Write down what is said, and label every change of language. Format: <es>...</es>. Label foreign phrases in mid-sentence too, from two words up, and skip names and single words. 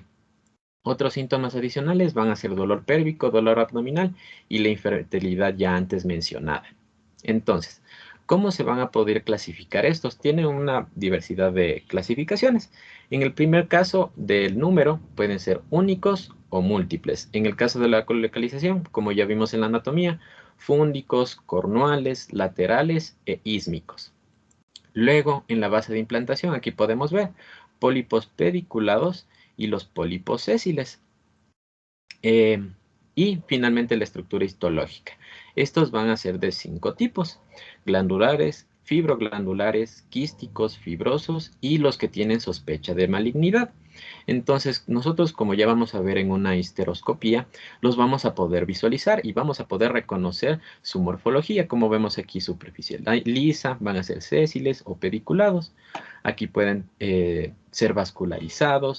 <es>Otros síntomas adicionales van a ser dolor pélvico, dolor abdominal y la infertilidad ya antes mencionada. Entonces, ¿cómo se van a poder clasificar estos? Tienen una diversidad de clasificaciones. En el primer caso del número, pueden ser únicos o múltiples. En el caso de la colocalización, como ya vimos en la anatomía, fúndicos, cornuales, laterales e ísmicos. Luego, en la base de implantación, aquí podemos ver pólipos pediculados y los pólipos sésiles. Y finalmente la estructura histológica. Estos van a ser de 5 tipos: glandulares, fibroglandulares, quísticos, fibrosos y los que tienen sospecha de malignidad. Entonces, nosotros, como ya vamos a ver en una histeroscopía, los vamos a poder visualizar y vamos a poder reconocer su morfología. Como vemos aquí, superficial lisa, van a ser sésiles o pediculados. Aquí pueden ser vascularizados.</es>